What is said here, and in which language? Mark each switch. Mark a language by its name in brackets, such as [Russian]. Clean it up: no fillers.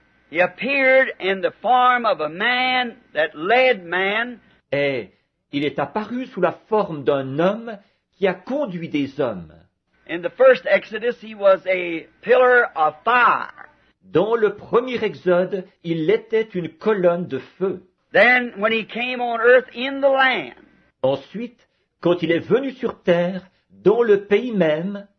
[English] He appeared in the form of a man that led man. [French] Et il est apparu sous la forme d'un homme qui a conduit des hommes. [English] In the first Exodus, he was a pillar of fire. [French] Dans le premier exode, il était une colonne de feu. [English] Then, when he came on earth in the land, [French] Ensuite, quand il est venu sur terre, dans le pays même,